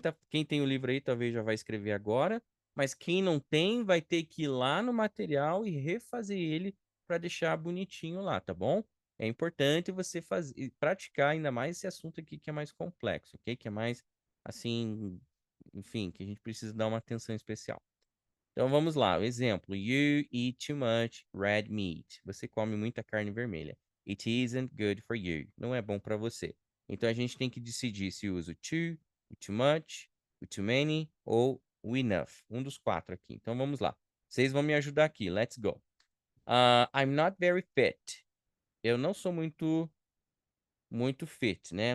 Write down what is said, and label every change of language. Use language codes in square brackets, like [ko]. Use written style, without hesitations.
[pt] Quem tem o livro aí talvez já vai escrever agora, mas quem não tem vai ter que ir lá no material e refazer ele para deixar bonitinho lá, tá bom? É importante você praticar ainda mais esse assunto aqui que é mais complexo, ok? Que é mais assim, enfim, que a gente precisa dar uma atenção especial. Então vamos lá, o exemplo. [en] You eat too much red meat. [pt] Você come muita carne vermelha. [en] It isn't good for you. [pt] Não é bom para você. Então a gente tem que decidir se usa o too, o too much, o too many ou o enough. Um dos quatro aqui. Então vamos lá. Vocês vão me ajudar aqui. [en] Let's go. I'm not very fit. [pt] Eu não sou muito fit, né?